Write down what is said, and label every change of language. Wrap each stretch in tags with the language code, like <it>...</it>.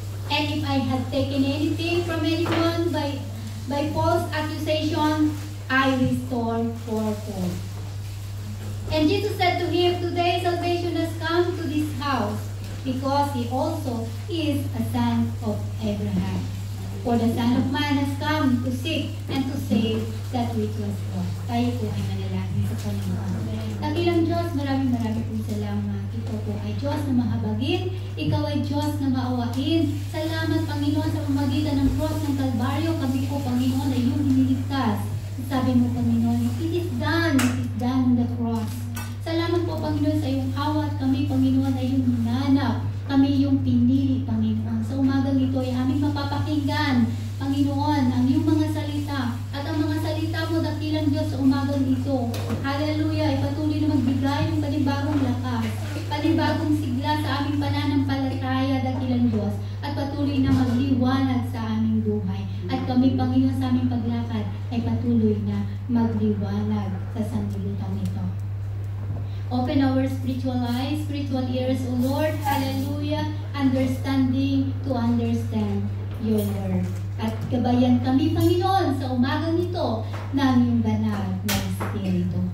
<en>And if I had taken anything from anyone by false accusation, I restore fourfold. And Jesus said to him, today salvation has come to this house, because he also is a son of Abraham. For the Son of Man has come to seek and to save that which was lost.</en> <tl>Tayo po ay manalangin sa Panginoon. Dakilang Diyos, maraming pong salamat. Ikaw po ay Diyos na mahabagin. Ikaw ay Diyos na maawain. Salamat, Panginoon, sa pamagitan ng cross ng Kalbaryo. Kami po, Panginoon, ay iyong iniligtas. Sabi mo, Panginoon,</tl> <en>it is done on the cross.</en> <tl>Salamat po, Panginoon, sa iyong awat. Kami, Panginoon, ay iyong hinanap. Kami iyong pinili, Panginoon. Sa umagang ito ay aming mapapakinggan, Panginoon, ang iyong mga salita. At ang mga salita mo, dakilang Diyos, sa umagang ito. Hallelujah! Ay patuloy na magbigay ng panibagong lakas, panibagong sigla sa aming pananampalataya, dakilang Diyos. At patuloy na magliwanag sa aming buhay. At kami, Panginoon, sa aming paglakad, ay patuloy na magliwanag sa sanglibutan ito.</tl> <en>Open our spiritual eyes, spiritual ears, O Lord. Hallelujah. Understanding to understand your word.</en> <tl>At gabayan kami, Panginoon, sa umagang nito ng iyong banal na Espiritu.</tl>